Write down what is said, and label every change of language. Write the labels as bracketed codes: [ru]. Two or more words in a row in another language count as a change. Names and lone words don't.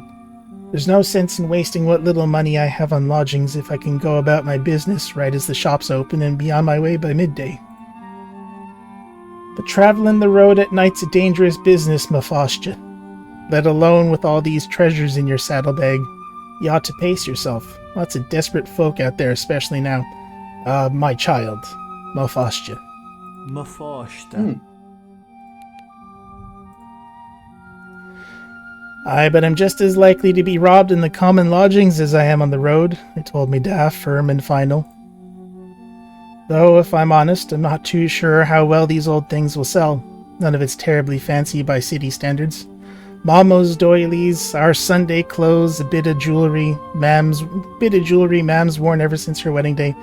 [en] There's no sense in wasting what little money I have on lodgings if I can go about my business right as the shops open and be on my way by midday. But traveling the road at night's a dangerous business, Mhaithe. Let alone with all these treasures in your saddlebag. You ought to pace yourself. Lots of desperate folk out there, especially now. My child, Mhaithe. Mhaithe. Aye, but I'm just as likely to be robbed in the common lodgings as I am on the road, they told me daft, firm and final. Though, if I'm honest, I'm not too sure how well these old things will sell. None of it's terribly fancy by city standards. Mama's doilies, our Sunday clothes, a bit of jewelry Mam's worn ever since her wedding day.